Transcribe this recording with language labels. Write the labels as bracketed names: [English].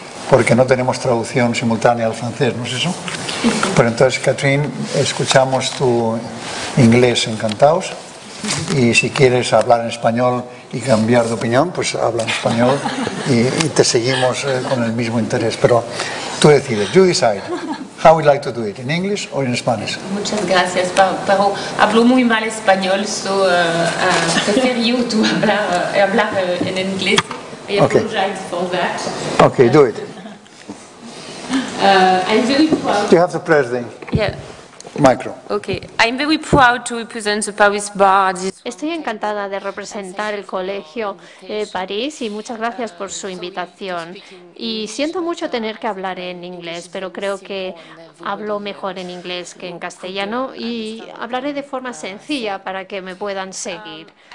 [Spanish] porque no tenemos traducción simultánea al francés, ¿no es eso? Pero entonces, Catherine, escuchamos tu inglés encantados y si quieres hablar en español y cambiar de opinión, pues habla en español y te seguimos con el mismo interés. Pero tú decides, [English] you decide. How would you like to do it, in English or in Spanish? [Spanish] Muchas gracias, pero hablo muy mal español, so prefiero [English] you to [Spanish] hablar en inglés. [English] I apologize for that. Okay, do it. I'm very proud. You have to press the micro. Okay, I'm very proud to represent the Paris Bar. [Spanish] Estoy encantada de representar el Colegio París y muchas gracias por su invitación. Y siento mucho tener que hablar en inglés, pero creo que hablo mejor en inglés que en castellano y hablaré de forma sencilla para que me puedan seguir.